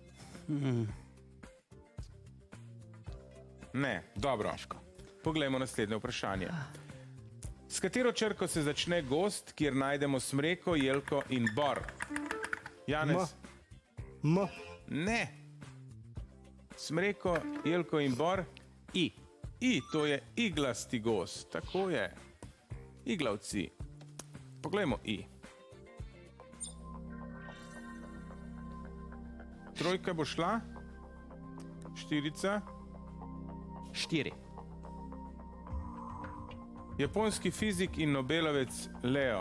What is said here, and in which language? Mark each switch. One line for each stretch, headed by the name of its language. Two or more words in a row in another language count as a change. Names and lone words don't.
Slovenian: Ne, dobro. Poglejmo naslednje vprašanje. S katero črko se začne gozd, kjer najdemo smreko, jelko in bor? Janez? M. Ne. Smreko, jelko in bor? I. I, to je iglasti gozd, tako je. Iglavci. Poglejmo I. Trojka bo šla? Štirica? 4. Japonski fizik in Nobelovec Leo.